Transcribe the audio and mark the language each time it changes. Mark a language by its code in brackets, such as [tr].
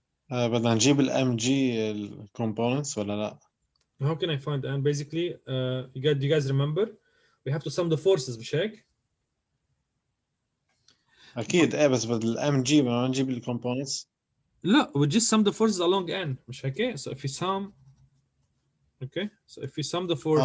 [ar] بدنا نجيب ال MG components ولا لا؟ [en] How can I find n? Basically, you guys remember? We have to sum the forces, [ar] مش هيك؟ أكيد بس بدل MG بدنا نجيب ال components. [en] لا, we just sum the forces along n, [ar] مش هيك؟ [en] So if we sum, okay, so if we sum the forces